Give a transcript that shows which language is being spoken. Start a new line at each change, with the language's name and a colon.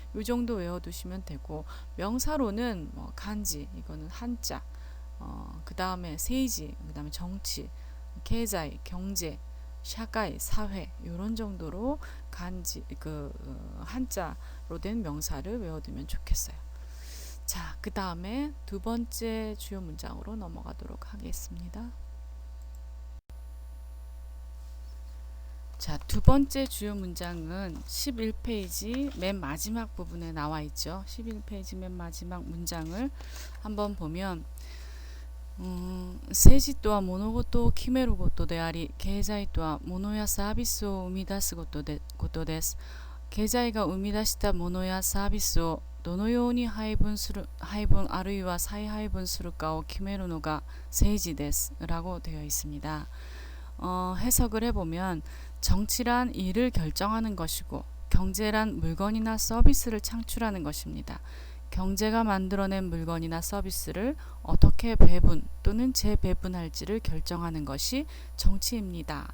Korean: 요 정도 외워두시면 되고 명사로는 뭐 간지 이거는 한자 그 다음에 세이지 그 다음에 정치経済 경제 샤가이 사회 이런 정도로 간지 한자로 된 명사를 외워두면 좋겠어요. 자, 그 다음에 두 번째 주요 문장으로 넘어가도록 하겠습니다. 자, 두 번째 주요 문장은 11페이지 맨 마지막 부분에 나와 있죠. 11페이지 맨 마지막 문장을 한번 보면
Japanese: 政治とは物事を決めることであり、経済とは物やサービスを生み出すことです。経済が生み出したものやサービスをどのように配分あるいは再配分するかを決めるのが政治です。
Korean: 라고 되어 있습니다. 해석을 해보면 정치란 일을 결정하는 것이고 경제란 물건이나 서비스를 창출하는 것입니다. 경제가 만들어낸 물건이나 서비스를 어떻게 배분 또는 재배분할지를 결정하는 것이 정치입니다.